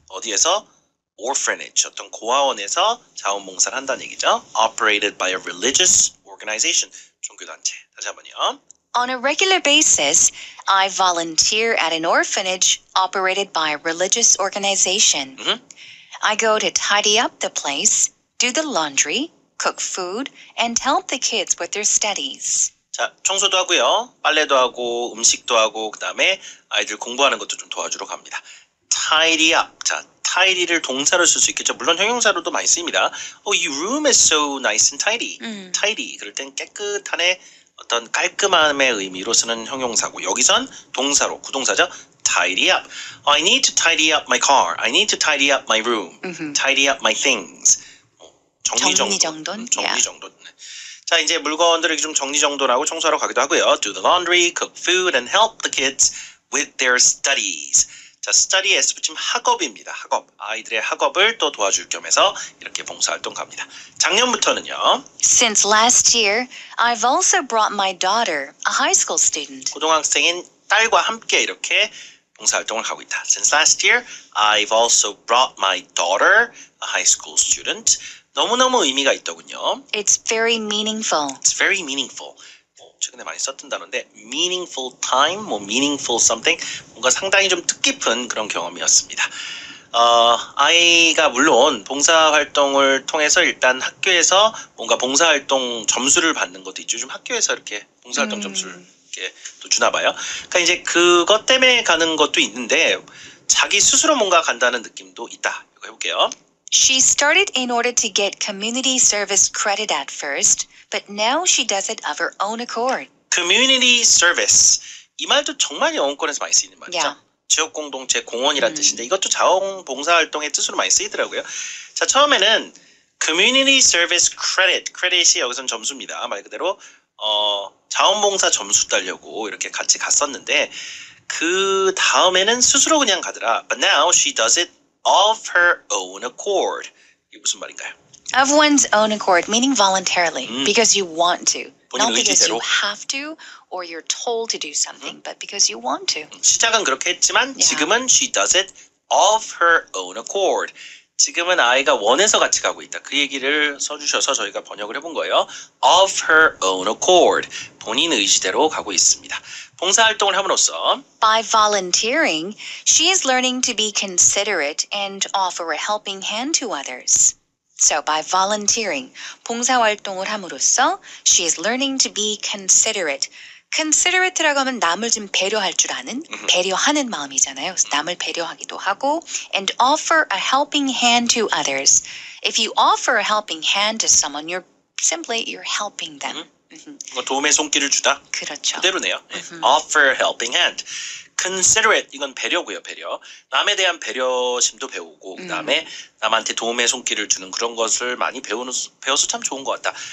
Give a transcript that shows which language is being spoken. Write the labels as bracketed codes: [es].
[ko] 어디에서? orphanage. 어떤 고아원에서 자원봉사를 한다는 얘기죠. [en] operated by a religious organization. [ko] 종교단체. 다시 한번요. [en] On a regular basis, I volunteer at an orphanage operated by a religious organization. I go to tidy up the place, do the laundry, cook food, and help the kids with their studies. [ko] 자, 청소도 하고요. 빨래도 하고 음식도 하고 그다음에 아이들 공부하는 것도 좀 도와주러 갑니다. [en] tidy up. [ko] 자, tidy를 동사로 쓸 수 있겠죠. 물론 형용사로도 많이 쓰입니다. [en] Oh, your room is so nice and tidy. tidy. [ko] 그럴 땐 깨끗한의 어떤 깔끔함의 의미로 쓰는 형용사고 여기선 동사로 구동사죠. [en] tidy up. I need to tidy up my car. I need to tidy up my room. tidy up my things. [ko] 정리정돈. 정리정돈. 자, 이제 물건들을 좀 정리정돈하고 청소하러 가기도 하고요. [en] Do the laundry, cook food, and help the kids with their studies. [ko] 자, study S 붙이면 학업입니다. 학업. 아이들의 학업을 또 도와줄 겸해서 이렇게 봉사활동 갑니다. 작년부터는요. [en] Since last year, I've also brought my daughter, a high school student. [ko] 고등학생인 딸과 함께 이렇게 봉사활동을 하고 있다. [en] Since last year, I've also brought my daughter, a high school student. [ko] 너무너무 의미가 있더군요. [en] It's very meaningful. It's very meaningful. [ko] 최근에 많이 썼던 단어인데 [en] meaningful time, meaningful something [ko] 뭔가 상당히 좀 뜻깊은 그런 경험이었습니다. 아이가 물론 봉사활동을 통해서 일단 학교에서 뭔가 봉사활동 점수를 받는 것도 있죠. 좀 학교에서 이렇게 봉사활동 점수를 이렇게 또 주나 봐요. 그러니까 이제 그것 때문에 가는 것도 있는데 자기 스스로 뭔가 간다는 느낌도 있다. 이거 해볼게요. [en] She started in order to get community service credit at first, but now she does it of her own accord. Community service. [ko] 이 말도 정말 영어권에서 많이 쓰이는 말이죠. [en] Yeah. [ko] 지역 공동체 공헌이라는 뜻인데 이것도 자원봉사활동의 뜻으로 많이 쓰이더라고요. 자, 처음에는 [en] community service credit. [ko] credit이 여기서는 점수입니다. 말 그대로 자원봉사 점수 따려고 이렇게 같이 갔었는데 그 다음에는 스스로 그냥 가더라. [en] But now she does it of her own accord. [ko] 이게 무슨 말인가요? [en] Of one's own accord, meaning voluntarily, because you want to. [ko] 본인 [en] Not because [ko] 의지대로. [en] you have to or you're told to do something, but because you want to. [ko] 시작은 그렇게 했지만 [en] Yeah. [ko] 지금은 [en] she does it of her own accord. [ko] 지금은 아이가 원해서 같이 가고 있다. 그 얘기를 써주셔서 저희가 번역을 해본 거예요. [en] Of her own accord. [ko] 본인 의지대로 가고 있습니다. 봉사활동을 함으로써 [en] By volunteering, she is learning to be considerate and offer a helping hand to others. So by volunteering, [ko] 봉사활동을 함으로써 [en] she is learning to be considerate. [ko] considerate라고 하면 남을 좀 배려할 줄 아는, 배려하는 마음이잖아요. 그래서 남을 배려하기도 하고 [en] and offer a helping hand to others. If you offer a helping hand to someone, you're helping them. [ko] 도움의 손길을 주다. 그렇죠. 그대로네요. [en] Offer a helping hand. [ko] Considerate 이건 배려고요. 배려. 남에 대한 배려심도 배우고 그다음에 남한테 도움의 손길을 주는 그런 것을 많이 배워서 참 좋은 것 같다.